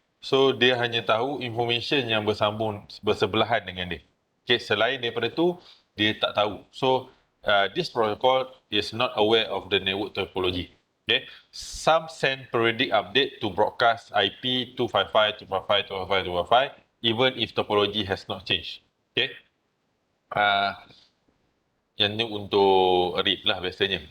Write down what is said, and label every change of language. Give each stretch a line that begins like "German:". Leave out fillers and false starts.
Malay: So dia hanya tahu information yang bersebelahan dengan dia. Okay, selain daripada tu dia tak tahu.
English: So this protocol is not aware of the network topology. Okay, some send periodic update to broadcast IP 255, 255, 255, 255, even if topology has not changed.
Malay: Okay, yang ni untuk RIP lah biasanya.